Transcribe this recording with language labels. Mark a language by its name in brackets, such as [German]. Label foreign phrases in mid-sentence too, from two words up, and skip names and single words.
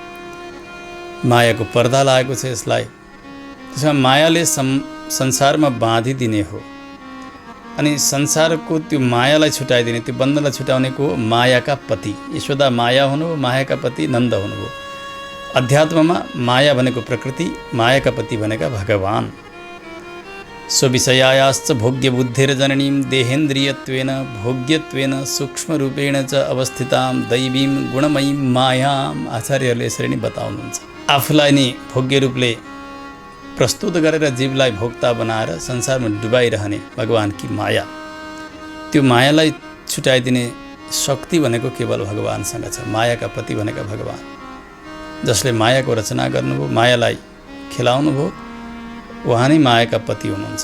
[Nepali] मायाको पर्दा लागेको छ यसलाई। त्यसमा मायाले संसारमा बाँधिदिने हो। अनि संसारको त्यो मायालाई छुटाइदिने, त्यो बन्धनलाई छुटाउनेको मायाका पति यशोदा माया हुनुभयो, मायाका पति नन्द हुनुभयो। अध्यात्ममा माया भनेको प्रकृति, मायाका पति भनेका भगवान। [Sanskrit] सो विषयायाश्च भोग्य बुद्धिर जननीं देहेन्द्रियत्वेन भोग्यत्वेन सूक्ष्मरूपेण च अवस्थितां दैवीं गुणमयीं मायाम। [Nepali] आचार्यहरूले यसरी नै बताउनुहुन्छ। आफूलाई नै भोग्य रूपले प्रस्तुत गरेर जीवलाई भोक्ता बनाएर संसारमा डुबाइरहने भगवानकी माया, त्यो मायालाई छुटाइदिने शक्ति भनेको केवल भगवानसँग छ। मायाका पति भनेका भगवान, जसले मायाको रचना गर्नुभयो, मायालाई खेलाउनुभयो, उहाँ नै मायाका पति हुनुहुन्छ।